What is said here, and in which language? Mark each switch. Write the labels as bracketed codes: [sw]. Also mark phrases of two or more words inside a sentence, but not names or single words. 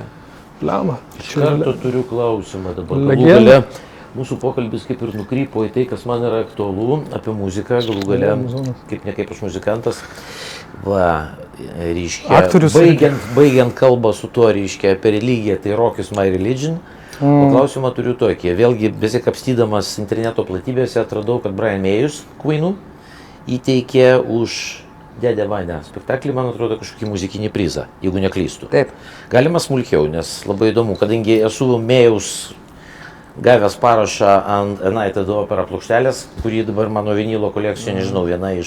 [lt] Pliama. Iš karto turiu klausimą dabar. Galų Legenda. gale mūsų pokalbis kaip ir nukrypo į tai, kas man yra aktualu, apie muziką, galų gale, kaip ne kaip aš muzikantas. Va, reiškia, Aktorius baigiant kalbą su tuo, reiškia, apie religiją, tai [en] Rock is my religion. [lt] O klausimą turiu tokį. Vėlgi, besikapstydamas interneto platybėse, atradau, kad Brian Mayus, Queenų, įteikė už Dėdę Vanę spektaklį, man atrodo, kažkokį muzikinį prizą, jeigu neklystu. Taip. Galima smulkiau, nes labai įdomu, kadangi esu Mayaus gavęs parašą ant United Opera plokštelės, kurį dabar mano vinilo kolekcijoje, nežinau, viena iš...